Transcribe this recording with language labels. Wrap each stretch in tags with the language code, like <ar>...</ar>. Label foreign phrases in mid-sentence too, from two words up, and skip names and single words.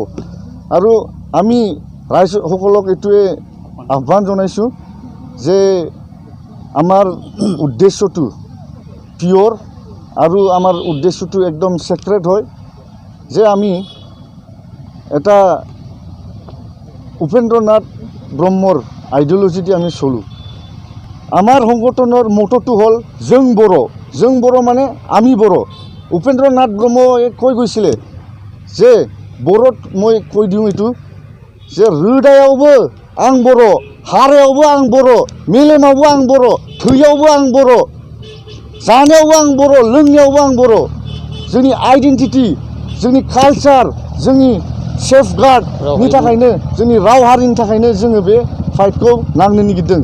<as>আৰু আমি ৰাইজসকলক এইটোৱে আহ্বান জনাইছোঁ যে আমাৰ উদ্দেশ্যটো পিয়'ৰ আৰু আমাৰ উদ্দেশ্যটো একদম ছেক্ৰেট হয়, যে আমি এটা উপেন্দ্ৰ নাথ ব্ৰহ্মৰ আইডিঅ'লজি দি আমি চলোঁ। আমাৰ সংগঠনৰ মটটো হ'ল जों বড়ো মানে আমি বড়ো। উপেন্দ্ৰ নাথ ব্ৰহ্মই কৈ গৈছিলে যে বড়োত মই কৈ দিওঁ এইটো যে</as> <brx>रोदायावबो आं बर', हारायावबो आं बर', मेलेमावबो आं बर', थैयावबो आं बर', जानायावबो आं बर', लोंनायावबो आं बर'। जोंनि आइडेन्टिटि, जोंनि कालचार, जोंनि सेफगार्डनि थाखायनो, जोंनि राव हारिनि थाखायनो जोङो बे फाइटखौ नांनो नागिरदों।</brx>